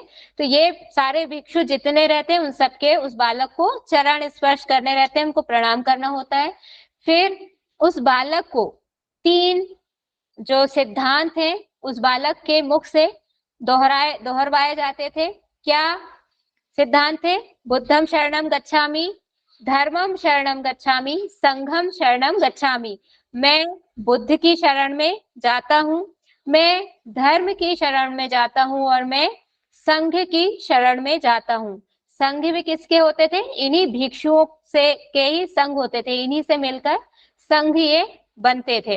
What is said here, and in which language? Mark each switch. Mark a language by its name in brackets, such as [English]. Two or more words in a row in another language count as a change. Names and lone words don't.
[Hindi] तो ये सारे भिक्षु जितने रहते हैं उन सबके उस बालक को चरण स्पर्श करने रहते हैं, उनको प्रणाम करना होता है। फिर उस बालक को 3 जो सिद्धांत है उस बालक के मुख से दोहरवाए जाते थे। क्या सिद्धांत थे, [Pali] बुद्धम शरणम गच्छामि, धर्मम शरणम गच्छामि, संघम शरणम गच्छामि। [Hindi] मैं बुद्ध की शरण में जाता हूँ, मैं धर्म की शरण में जाता हूँ, और मैं संघ की शरण में जाता हूँ। संघ भी किसके होते थे, इन्हीं भिक्षुओं से के ही संघ होते थे, इन्हीं से मिलकर संघ ये बनते थे।